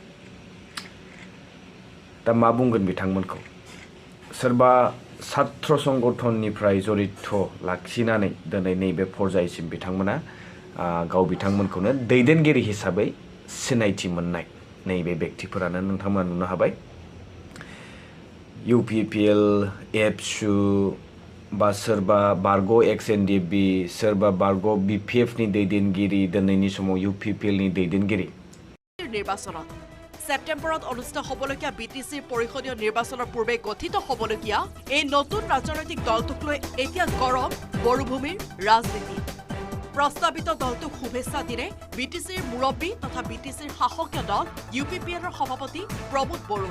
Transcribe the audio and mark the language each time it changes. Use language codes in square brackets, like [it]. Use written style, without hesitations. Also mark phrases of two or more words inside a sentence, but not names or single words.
[brx] दा मा बुंगोन बिथांमोनखौ सोरबा छात्र संगठननिफ्राय जरित लाखिनानै दिनै नैबे पर्यायसिम बिथांमोना गाव बिथांमोनखौनो दैदेनगिरि हिसाबै सिनायथि मोननाय नैबे व्यक्तिफोरानो नोंथांमोना नुनो हाबाय यूपीपीएल एबसु बा सोरबा बारग' एक्सएनडिबि सोरबा बारग' बिपिएफनि दैदेनगिरि दिनैनि समाव यूपीपीएलनि दैदेनगिरि [as] নিৰ্বাচনত সেপ্টেম্বৰত অনুষ্ঠিত হ'বলগীয়া বিটিচিৰ পৰিষদীয় নিৰ্বাচনৰ পূৰ্বে গঠিত হ'বলগীয়া এই নতুন ৰাজনৈতিক দলটোক লৈ এতিয়া গৰম মৰুভূমিৰ ৰাজনীতি প্ৰস্তাৱিত দলটোক শুভেচ্ছা দিলে বিটিচিৰ মুৰব্বী তথা বিটিচিৰ শাসকীয় দল यूपीपीएলৰ সভাপতি প্ৰমোদ বৰুৱে